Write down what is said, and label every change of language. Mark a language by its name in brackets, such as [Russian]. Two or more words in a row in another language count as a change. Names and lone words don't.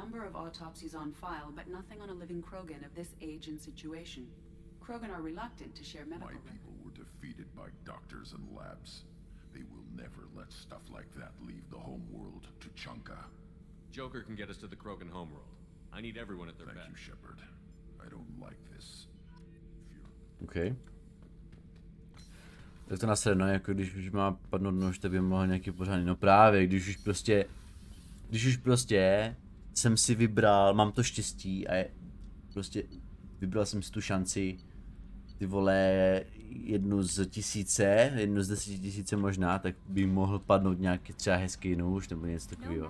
[English] a number of autopsies on file, but nothing on a living Krogan of this age and situation. Krogan are reluctant to share medical My people were defeated by doctors and labs. They will never let stuff like that leave the homeworld to Chunka. Joker can get us to the Krogan homeworld. I need everyone at their best. Thank you, Shepard. I don't like this. OK. [Czech] Tak to nasledno, jako když už má padnout nož, tak by mohl nějaký pořádný. No právě, když už prostě jsem si vybral, mám to štěstí a prostě vybral jsem si tu šanci, ty vole, jednu z 10 000 možná, tak by mohl padnout nějaký třeba hezký nůž nebo něco takového.